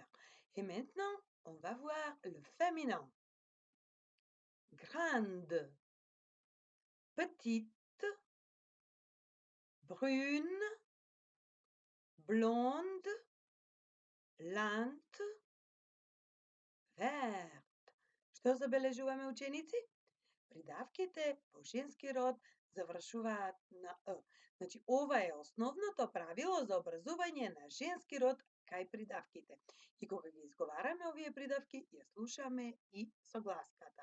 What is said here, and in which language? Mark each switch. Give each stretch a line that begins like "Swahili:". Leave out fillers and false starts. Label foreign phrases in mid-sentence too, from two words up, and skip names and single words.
French: Et maintenant, on va voir le féminin. Grande, petite, brune, blonde, lente, vert.
Macedonian: Што забележуваме ученици? Придавките во женски род завршуваат на «ъ». Значи, ова е основното правило за образување на женски род кај придавките. И кога ги изговараме овие придавки, ја слушаме и согласката.